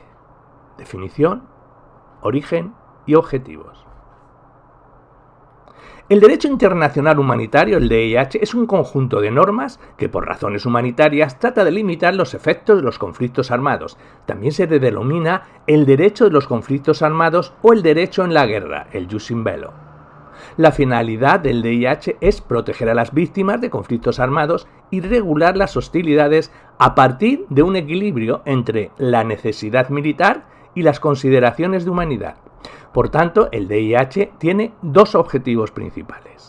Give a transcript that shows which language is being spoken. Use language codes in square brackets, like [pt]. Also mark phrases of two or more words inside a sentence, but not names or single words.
[es] Definición, origen y objetivos. El derecho internacional humanitario, el DIH, es un conjunto de normas que por razones humanitarias trata de limitar los efectos de los conflictos armados. También se le denomina el derecho de los conflictos armados o el derecho en la guerra, el [la] jus in bello. [es] La finalidad del DIH es proteger a las víctimas de conflictos armados y regular las hostilidades a partir de un equilibrio entre la necesidad militar y las consideraciones de humanidad. Por tanto, el DIH tiene dos objetivos principales.